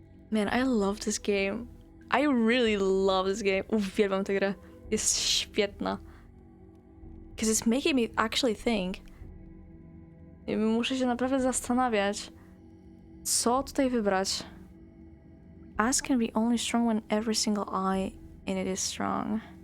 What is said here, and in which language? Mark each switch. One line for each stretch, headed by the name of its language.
English: Man, I love this game. I really love this game.
Polish: Uwielbiam tę grę. Jest świetna.
English: Because it's making me actually think.
Polish: I muszę się naprawdę zastanawiać, co tutaj wybrać.
English: Us can be only strong when every single I in it is strong.